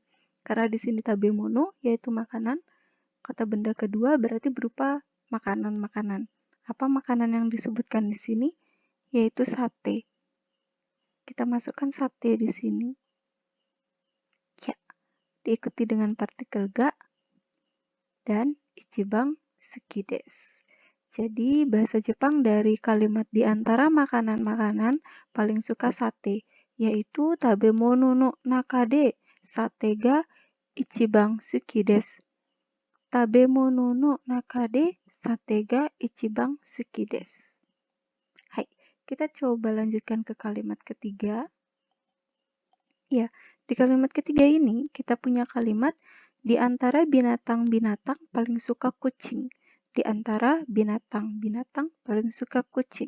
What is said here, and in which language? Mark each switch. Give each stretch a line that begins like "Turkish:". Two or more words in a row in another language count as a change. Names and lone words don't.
Indonesian: Karena di sini tabemono yaitu makanan, kata benda kedua berarti berupa makanan-makanan. Apa makanan yang disebutkan di sini? Yaitu sate. Kita masukkan sate di sini. Ya, diikuti dengan partikel ga dan
Japanese: 一番好きです.
Indonesian: Jadi bahasa Jepang dari kalimat di antara makanan-makanan paling suka sate, yaitu
Japanese: 食べ物の中でサテが一番好きです. 食べ物の中でサテが一番好きです.
Indonesian: Hai, kita coba lanjutkan ke kalimat ketiga. Ya, di kalimat ketiga ini kita punya kalimat di antara binatang-binatang paling suka kucing. Di antara binatang-binatang paling suka kucing.